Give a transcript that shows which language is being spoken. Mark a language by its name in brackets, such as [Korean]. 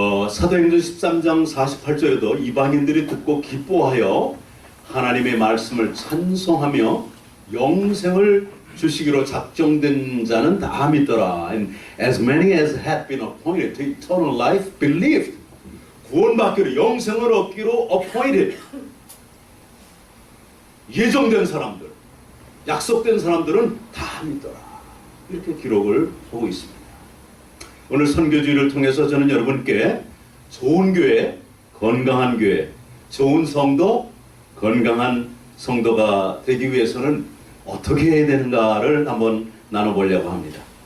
[Korean] 사도행전 13장 48절에도 이방인들이 듣고 기뻐하여 하나님의 말씀을 찬송하며 영생을 주시기로 작정된 자는 다 믿더라. [English] And as many as had been appointed to eternal life believed. [Korean] 구원받기로 영생을 얻기로 appointed. 예정된 사람들, 약속된 사람들은 다 믿더라. 이렇게 기록을 보고 있습니다. 오늘 선교주의를 통해서 저는 여러분께 좋은 교회, 건강한 교회, 좋은 성도, 건강한 성도가 되기 위해서는 어떻게 해야 되는가를 한번 나눠보려고 합니다.